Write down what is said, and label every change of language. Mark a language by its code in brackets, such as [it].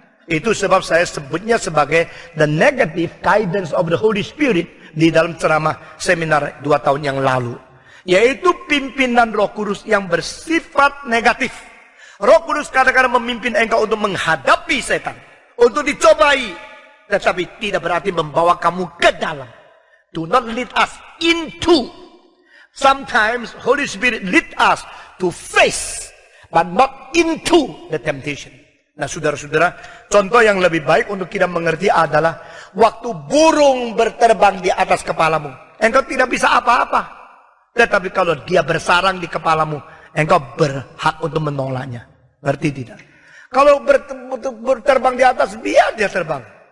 [id] Itu sebab saya sebutnya sebagai [en] the negative guidance of the Holy Spirit [id] di dalam ceramah seminar 2 tahun yang lalu. Yaitu pimpinan Roh Kudus yang bersifat negatif. Roh Kudus kadang-kadang memimpin engkau untuk menghadapi setan, untuk dicobai, tetapi tidak berarti membawa kamu ke dalam. [en] Do not lead us into. Sometimes Holy Spirit lead us to face, but not into the temptation. [id] Nah, saudara-saudara, contoh yang lebih baik untuk kita mengerti adalah waktu burung berterbang di atas kepalamu, engkau tidak bisa apa-apa. Tetapi kalau dia bersarang di kepalamu, engkau berhak untuk menolaknya. Berarti tidak. Kalau berterbang di atas, biar dia terbang.